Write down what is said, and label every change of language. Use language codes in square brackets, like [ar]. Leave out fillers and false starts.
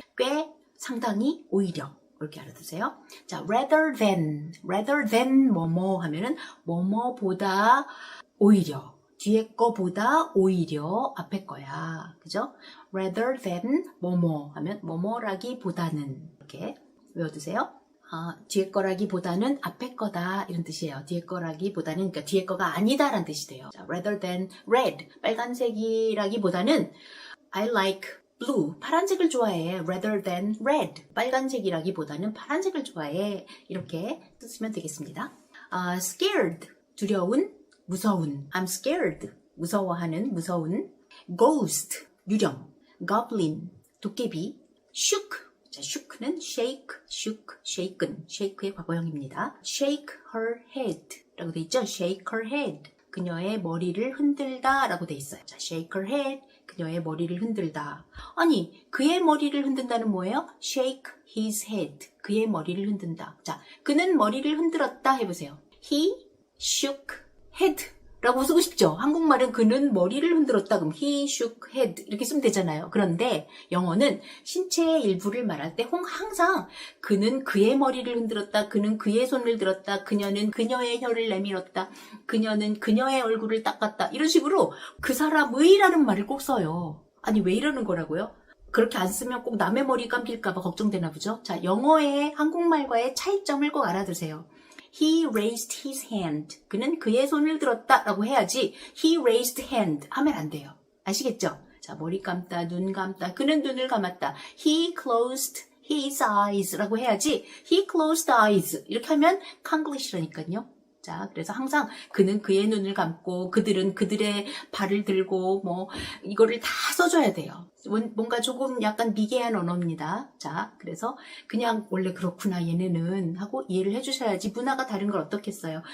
[ko] 꽤, 상당히, 오히려. 이렇게 알아두세요. 자, rather than 뭐뭐 하면은 뭐뭐보다 오히려, 뒤에 거보다 오히려 앞에 거야. 그죠? rather than 뭐뭐 하면 뭐뭐라기보다는 이렇게 외워두세요. 뒤에 거라기보다는 앞에 거다 이런 뜻이에요. 뒤에 거라기보다는 그러니까 뒤에 거가 아니다라는 뜻이 돼요. [en] 자, rather than red [ko] 빨간색이라기보다는 [en] I like blue [ko] 파란색을 좋아해. rather than red 빨간색이라기보다는 파란색을 좋아해. 이렇게 쓰시면 되겠습니다. scared 두려운, 무서운. [en] I'm scared [ko] 무서워하는, 무서운. ghost 유령, goblin 도깨비, shook 자, shook는 shake, shook, shaken, shake의 과거형입니다. [en] shake her head [ko] 라고 돼 있죠? [en] shake her head. [ko] 그녀의 머리를 흔들다 라고 돼 있어요. 자, shake her head. 그녀의 머리를 흔들다. 아니, 그의 머리를 흔든다는 뭐예요? [en] shake his head. [ko] 그의 머리를 흔든다. 자, 그는 머리를 흔들었다 해보세요. [en] he shook head. [ko] 라고 쓰고 싶죠. 한국말은 그는 머리를 흔들었다. 그럼 [en] he shook head [ko] 이렇게 쓰면 되잖아요. 그런데 영어는 신체의 일부를 말할 때 항상 그는 그의 머리를 흔들었다. 그는 그의 손을 들었다. 그녀는 그녀의 혀를 내밀었다. 그녀는 그녀의 얼굴을 닦았다. 이런 식으로 그 사람의라는 말을 꼭 써요. 아니 왜 이러는 거라고요? 그렇게 안 쓰면 꼭 남의 머리 감길까봐 걱정되나 보죠. 자, 영어의 한국말과의 차이점을 꼭 알아두세요. [en] He raised his hand. [ko] 그는 그의 손을 들었다 라고 해야지 [en] He raised hand [ko] 하면 안 돼요. 아시겠죠? 자, 머리 감다, 눈 감다. 그는 눈을 감았다. [en] He closed his eyes [ko] 라고 해야지 [en] He closed eyes [ko] 이렇게 하면 콩글리시라니까요. 자, 그래서 항상 그는 그의 눈을 감고 그들은 그들의 발을 들고 뭐 이거를 다 써줘야 돼요. 뭔가 조금 약간 미개한 언어입니다. 자, 그래서 그냥 원래 그렇구나 얘네는 하고 이해를 해주셔야지 문화가 다른 걸 어떻겠어요.